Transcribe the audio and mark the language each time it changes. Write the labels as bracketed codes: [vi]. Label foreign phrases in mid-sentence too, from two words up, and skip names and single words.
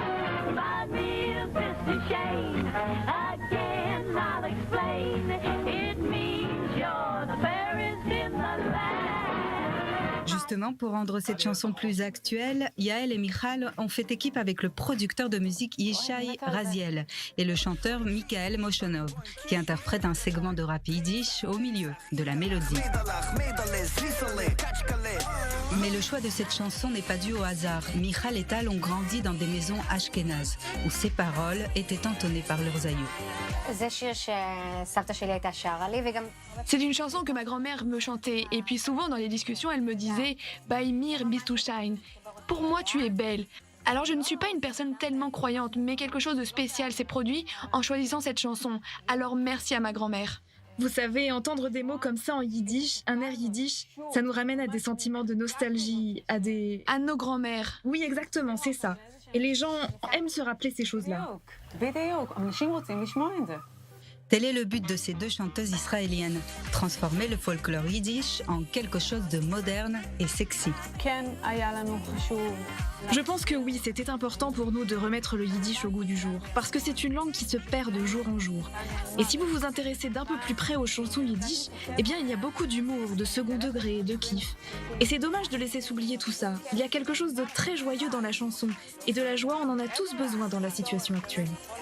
[fr] Justement, pour rendre cette chanson plus actuelle, Yael et Michal ont fait équipe avec le producteur de musique Yishai Raziel et le chanteur Michael Moshonov, qui interprète un segment de rap yiddish au milieu de la mélodie. Mais le choix de cette chanson n'est pas dû au hasard. Michal et Tal ont grandi dans des maisons ashkénazes, où ces paroles étaient entonnées par leurs aïeux. [he] זה שיר שסבתא שלי הייתה שרה לי וגם... [fr] C'est une chanson que ma grand-mère me chantait, et puis souvent dans les discussions, elle me disait « Baimir Bistushine ». Pour moi, tu es belle. Alors je ne suis pas une personne tellement croyante, mais quelque chose de spécial s'est produit en choisissant cette chanson. Alors merci à ma grand-mère. Vous savez, entendre des mots comme ça en yiddish, un air yiddish, ça nous ramène à des sentiments de nostalgie, à nos grand-mères. Oui, exactement, c'est ça. Et les gens aiment se rappeler ces choses-là. [he] בדיוק, אנשים רוצים לשמוע את זה. [fr] Tel est le but de ces deux chanteuses israéliennes, transformer le folklore yiddish en quelque chose de moderne et sexy. [he] כן, היה לנו חשוב. [fr] Je pense que oui, c'était important pour nous de remettre le yiddish au goût du jour, parce que c'est une langue qui se perd de jour en jour. Et si vous vous intéressez d'un peu plus près aux chansons yiddish, eh bien il y a beaucoup d'humour, de second degré, de kiff. Et c'est dommage de laisser s'oublier tout ça. Il y a quelque chose de très joyeux dans la chanson, et de la joie on en a tous besoin dans la situation actuelle.